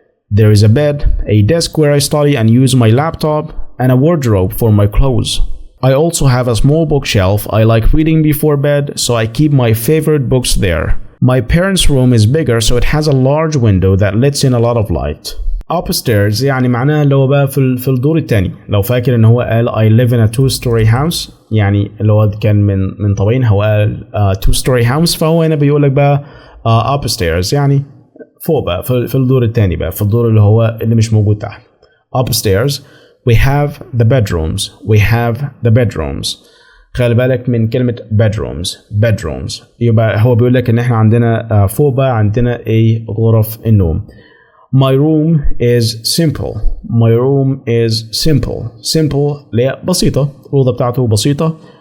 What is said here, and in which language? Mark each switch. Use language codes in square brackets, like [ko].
[en] There is a bed, a desk where I study and use my laptop, and a wardrobe for my clothes. I also have a small bookshelf. I like reading before bed, so I keep my favorite books there. My parents' room is bigger, so it has a large window that lets in a lot of light. [ar] Upstairs يعني معناها اللي هو بقى في الدور الثاني. لو فاكر ان هو قال [en] I live in a two-story house، [ar] يعني اللي هو كان من طبعين هو قال [en] two-story house، [ar] فهو هنا بيقول لك بقى upstairs يعني فوق بقى في الدور الثاني بقى، في الدور اللي مش موجود تحت. [en] Upstairs we have the bedrooms. We have the bedrooms. [ar] خلي بالك من كلمة bedrooms. يبقى هو بيقول لك ان احنا عندنا فوق بقى عندنا غرف النوم. [en] My room is simple. My room is simple [ar] اللي هي بسيطة، الأوضة بتاعته بسيطة.